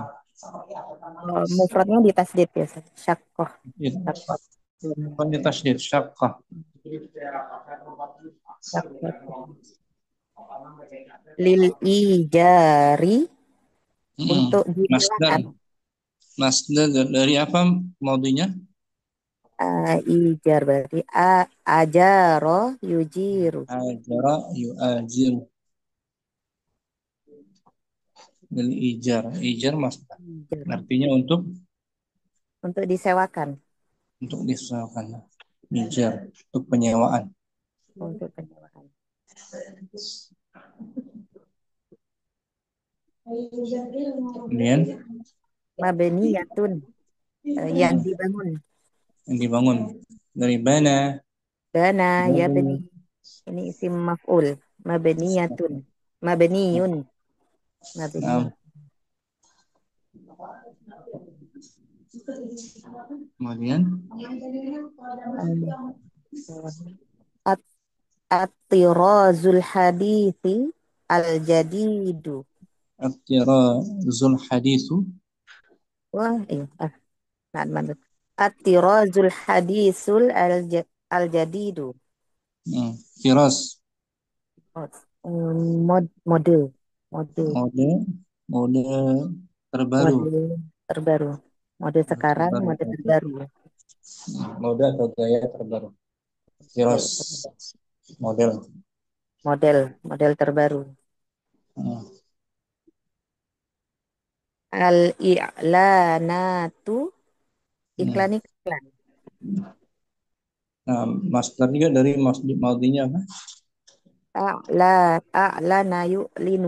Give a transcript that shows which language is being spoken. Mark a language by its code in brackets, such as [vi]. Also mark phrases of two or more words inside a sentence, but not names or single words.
[id] Mufradnya di tasdid ya Ustaz. Syaqqah. Bukan di tasdid, syaqqah. [ar] للإيجار [id] untuk disewakan. Masdar dari apa maudinya? Ijar berarti [ar] أجر يؤجر. آجر يؤاجر. [id] Dari ijar masdar. Artinya untuk disewakan. Untuk disewakan. Ijar untuk penyewaan. Untuk penyewaan. Kemudian Mabniyatun yang dibangun. Yang dibangun dari bana. [ar] بنى يبني. Ini اسم مفعول. مبنية. مبني. مبني. [id] Kemudian [ar] الطراز الحديث الجديد. الطراز الحديث. [id] Wah, iya. [ar] الطراز الحديث الجديد. [id] Tiraz. Mode terbaru. Mode sekarang, mode terbaru. Mode atau gaya terbaru. Tiraz. Model terbaru. Al-i'lanatu iklan. Nah, masdar juga dari maudinya apa? [ar] أعلن يعلن.